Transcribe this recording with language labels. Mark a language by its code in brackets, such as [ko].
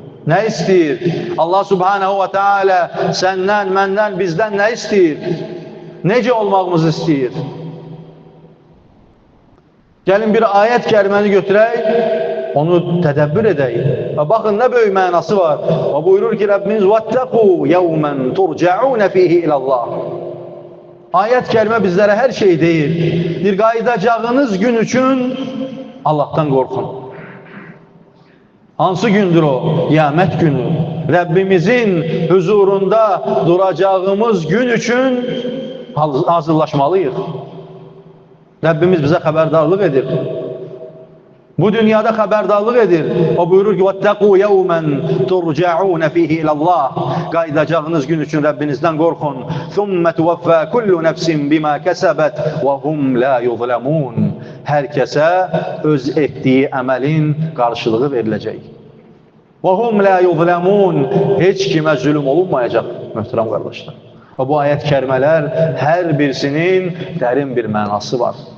[az] Nə istəyir? Allah Subhanahu wa Ta'ala səndən, məndən, bizdən nə istəyir? Necə olmağımızı istəyir? Gəlin bir ayət kəriməni götürək, onu tədəbbür edək. Və baxın, nə böyük mənası var. Və buyurur ki, Rəbbimiz [ar] وَاتَّقُوا يَوْمًا تُرْجَعُونَ فِيهِ إِلَى اللّٰهِ. [az] Ayət kərimə bizlərə hər şey deyir. Bir qayıdacağınız gün üçün Allahdan qorxun. Hansı gündür o? Qiyamət günü. Rəbbimizin huzurunda duracağımız gün üçün hazırlaşmalıyıq. Rəbbimiz bizə xəbərdarlıq edir. Bu dünyada xəbərdarlıq edir. O buyurur ki, [ar] وَاتَّقُوا يَوْمًا تُرْجَعُونَ فِيهِ إِلَى اللّٰهِ. [az] Qayıdacağınız gün üçün Rəbbinizdən qorxun. [ar] ثُمَّ تُوَفَّى كُلُّ نَفْسٍ بِمَا كَسَبَتْ وَهُمْ لَا يُظْلَمُونَ. [az] Hər kəsə öz etdiyi əməlin qarşılığı veriləcək. [ar] وَهُمْ لَا يُظْلَمُونَ. [az] Heç kimə zülm olunmayacaq, möhtərəm qardaşlar. Və bu ayət kərimələr hər birisinin dərin bir mənası var.